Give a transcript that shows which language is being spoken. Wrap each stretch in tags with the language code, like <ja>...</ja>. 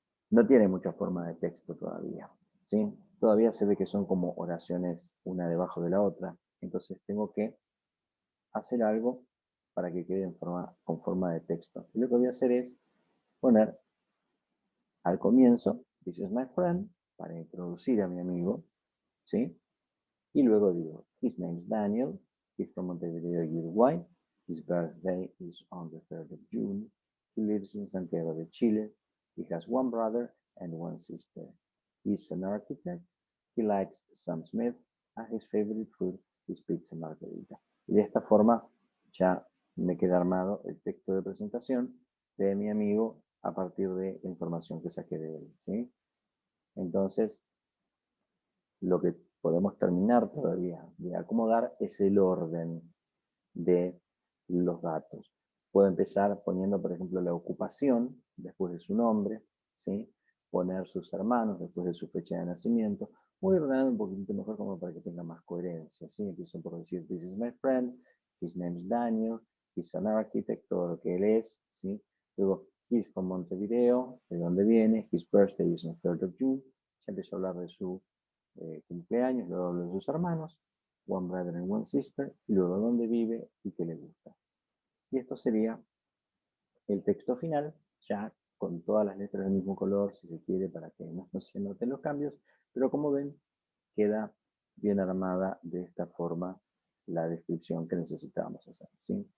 <es>No tiene mucha forma de texto todavía, ¿sí? Todavía se ve que son como oraciones una debajo de la otra, entonces tengo que hacer algo para que quede con forma de texto. Y lo que voy a hacer es poner al comienzo,</es> <en>this is my friend,</en> <es>para introducir a mi amigo, ¿sí? Y luego digo,</es> <en>his name is Daniel, he's from Montevideo, Uruguay, his birthday is on the 3rd of June, he lives in Santiago de Chile, he has one brother and one sister. He's an architect, he likes Sam Smith, and his favorite food is pizza margarita.</en> <es>Y de esta forma ya me queda armado el texto de presentación de mi amigo a partir de la información que saqué de él, ¿sí? Entonces, lo que podemos terminar todavía de acomodar es el orden de los datos. Puedo empezar poniendo, por ejemplo, la ocupación después de su nombre, ¿sí? Poner sus hermanos después de su fecha de nacimiento. Voy ordenando un poquito mejor como para que tenga más coherencia, ¿sí? Empiezo por decir,</es> <en>this is my friend, his name is Daniel, he's an architect,</en> <es>todo lo que él es, ¿sí?</es> <en>Luego, he's from Montevideo,</en> <es>de dónde viene,</es> <en>his birthday is on 3rd of June.</en> <es>Ya empiezo a hablar de su cumpleaños, luego hablo de sus hermanos,</es> <en>one brother and one sister,</en> <es>y luego dónde vive y qué le gusta. Y esto sería el texto final, ya con todas las letras del mismo color, si se quiere, para que no se noten los cambios, pero como ven, queda bien armada de esta forma la descripción que necesitábamos hacer, ¿sí?</es>